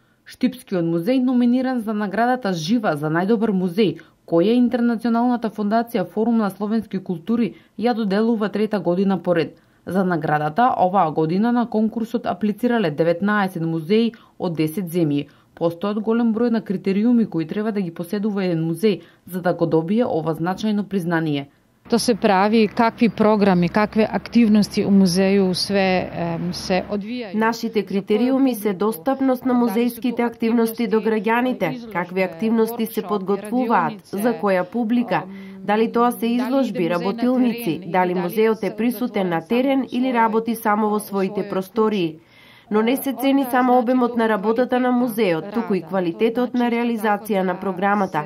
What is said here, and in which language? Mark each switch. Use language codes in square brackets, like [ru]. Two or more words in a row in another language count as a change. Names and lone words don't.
[mk] Штипскиот музеј номиниран за наградата Жива за најдобар музеј, која Интернационалната фондација Форум на словенски култури ја доделува трета година поред. За наградата оваа година на конкурсот аплицирале 19 музеи од 10 земји. Постојат голем број на критериуми кои треба да ги поседува еден музеј за да го добие ова значајно признание. [sr] To se pravi, kakvi programi, kakve aktivnosti u muzeju sve se odvijaju. [mk] Нашите критериуми се достапност на музејските активности до граѓаните, какви активности се подготвуваат, за која публика, дали тоа се изложби, работилници, дали музеот е присутен на терен или работи само во своите простории. Но не се цени само обемот на работата на музеот, туку и квалитетот на реализација на програмата.